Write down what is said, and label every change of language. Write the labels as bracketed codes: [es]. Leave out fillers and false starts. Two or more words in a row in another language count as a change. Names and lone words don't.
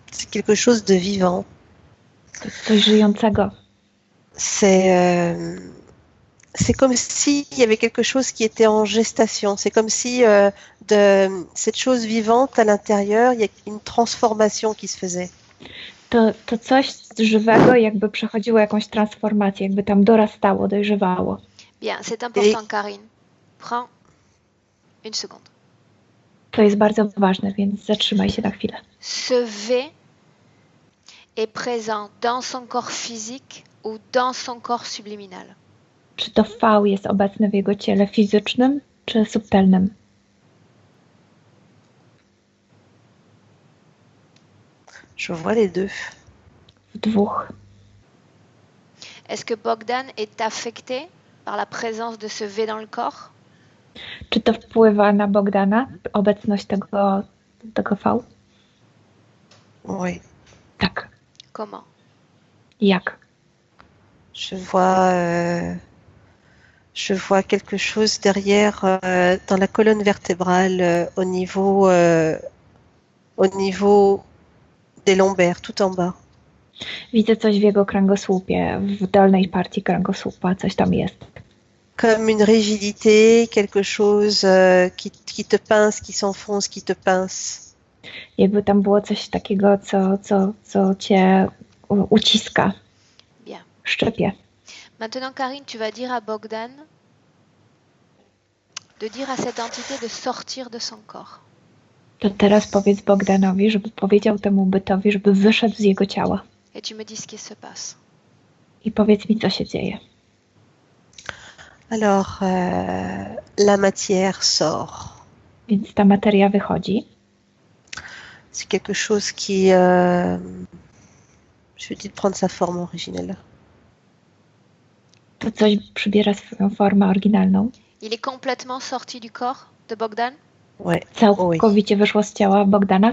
[fr] quelque chose de vivant. [pl] To jest coś żyjącego. [fr] C'est comme s'il y avait quelque chose qui était en gestation. C'est comme si de cette chose vivante à l'intérieur, il y a une transformation qui se faisait. [pl] To coś żywego jakby przechodziło jakąś transformację, jakby tam dorastało, dojrzewało. [fr] Bien, c'est important, Karine. Prends une seconde. [pl] To jest bardzo ważne, więc zatrzymaj się na chwilę. [fr] Ce V est présent dans son corps physique ou dans son corps subliminal? [pl] Czy to V jest obecne w jego ciele fizycznym, czy subtelnym? [fr] Je vois les deux. [pl] W dwóch. [fr] Est-ce que Bogdan est affecté par la présence de ce V dans le corps? [pl] Czy to wpływa na Bogdana, obecność tego V? [fr] Oui. [pl] Tak. [fr] Comment? [pl] Jak? [fr] Je vois quelque chose derrière dans la colonne vertébrale au niveau des lombaires, tout en bas. [pl] Widzę coś w jego kręgosłupie, w dolnej partii kręgosłupa, coś tam jest. [fr] Comme une rigidité, quelque chose qui te pince, qui s'enfonce, qui te pince. [pl] Jakby tam było coś takiego, co cię uciska, [fr] Bien. [pl] szczepie. [fr] Maintenant, Karine, tu vas dire à Bogdan de dire à cette entité de sortir de son corps. [pl] To teraz powiedz Bogdanowi, żeby powiedział temu bytowi, żeby wyszedł z jego ciała. [fr] Et tu me dis ce qui se passe. [pl] I powiedz mi, co się dzieje. [fr] Alors, la matière sort. [pl] Więc ta materia wychodzi. [fr] C'est quelque chose qui... je vais dire de prendre sa forme originelle. [pl] To coś przybiera swoją formę oryginalną. [fr] Il est complètement sorti du corps de Bogdan? Ouais. [pl] Całkowicie wyszło z ciała Bogdana?